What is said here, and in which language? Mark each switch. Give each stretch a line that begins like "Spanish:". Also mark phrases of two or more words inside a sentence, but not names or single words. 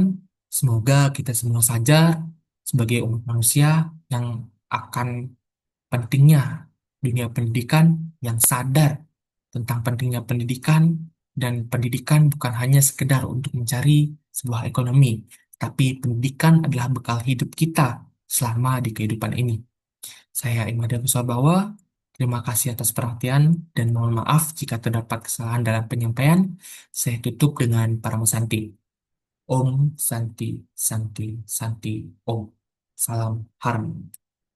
Indonesian: Semoga kita semua sadar sebagai umat manusia yang akan pentingnya dunia pendidikan, yang sadar tentang pentingnya pendidikan, dan pendidikan bukan hanya sekedar untuk mencari sebuah ekonomi, tapi pendidikan adalah bekal hidup kita selama di kehidupan ini. Saya Imada Kuswabawa, terima kasih atas perhatian dan mohon maaf jika terdapat kesalahan dalam penyampaian. Saya tutup dengan Paramo Santi.
Sanskrit: Om Santi, Santi, Santi, Om.
Indonesian: Salam Harmoni.